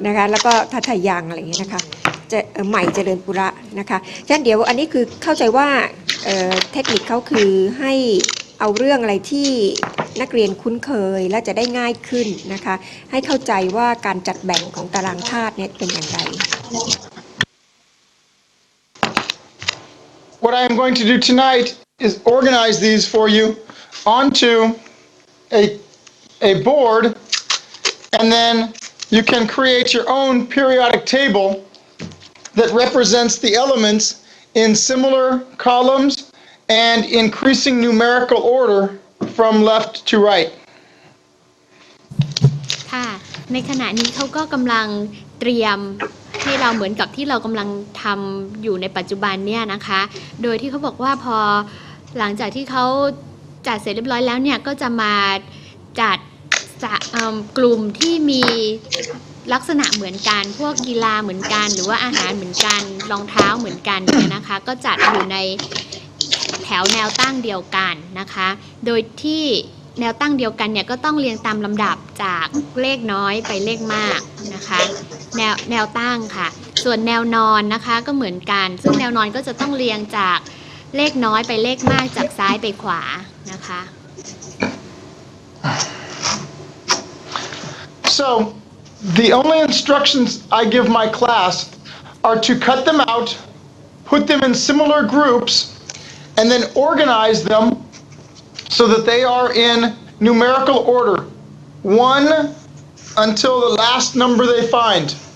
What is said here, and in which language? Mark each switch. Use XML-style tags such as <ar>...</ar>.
<th>แล้วก็ทัทยังอะไรอย่างเงี้ยนะคะจะใหม่เจริญปุระนะคะฉะนั้นเดี๋ยวอันนี้คือเข้าใจว่าเทคนิคเขาคือให้เอาเรื่องอะไรที่นักเรียนคุ้นเคยและจะได้ง่ายขึ้นนะคะให้เข้าใจว่าการจัดแบ่งของตารางธาตุเนี่ยเป็นอย่างไร</th> <en>What I am going to do tonight is organize these for you onto a board, and then you can create your own periodic table that represents the elements in similar columns and increasing numerical order from left to right.</en> <th>ค่ะในขณะนี้เขาก็กำลังเตรียมให้เราเหมือนกับที่เรากำลังทำอยู่ในปัจจุบันเนี่ยนะคะโดยที่เขาบอกว่าพอหลังจากที่เขาจัดเสร็จเรียบร้อยแล้วเนี่ยก็จะมาจัด กลุ่มที่มีลักษณะเหมือนกันพวกกีฬาเหมือนกันหรือว่าอาหารเหมือนกันรองเท้าเหมือนกันเนี่ยนะคะก็จัดอยู่ในแถวแนวตั้งเดียวกันนะคะโดยที่แนวตั้งเดียวกันเนี่ยก็ต้องเรียงตามลำดับจากเลขน้อยไปเลขมากนะคะแนวตั้งค่ะส่วนแนวนอนนะคะก็เหมือนกันซึ่งแนวนอนก็จะต้องเรียงจากเลขน้อยไปเลขมากจากซ้ายไปขวานะคะ</th> <en>So the only instructions I give my class are to cut them out, put them in similar groups, and then organize them so that they are in numerical order, 1 until the last number they find.</en>